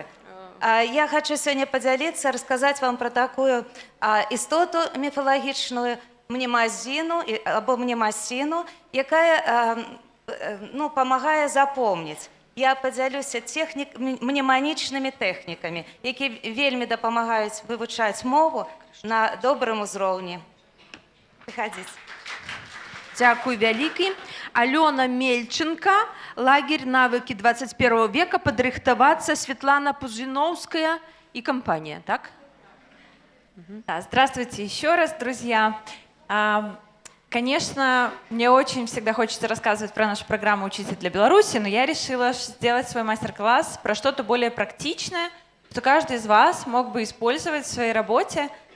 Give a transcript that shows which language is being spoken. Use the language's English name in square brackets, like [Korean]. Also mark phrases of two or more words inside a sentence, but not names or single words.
[Belarusian] Я хочу сёння падзяліцца, расказаць вам пра такую істоту міфалагічную, мнемазіну або мнемасіну, якая памагае запомніць. Я падзялюся мнеманічнымі тэхнікамі, якія вельмі дапамагаюць вывучаць мову на добрым узроўні. Прыходзіце. Дякую вялікі. Алена Мельченко, [Russian] лагерь навыки 21 века, подрыхтоваться Светлана Пузиновская и компания, так? Да, здравствуйте еще раз, друзья. Конечно, мне очень всегда хочется рассказывать про нашу программу «Учитель для Беларуси», но я решила сделать свой мастер-класс про что-то более практичное, что каждый из вас мог бы использовать в своей работе.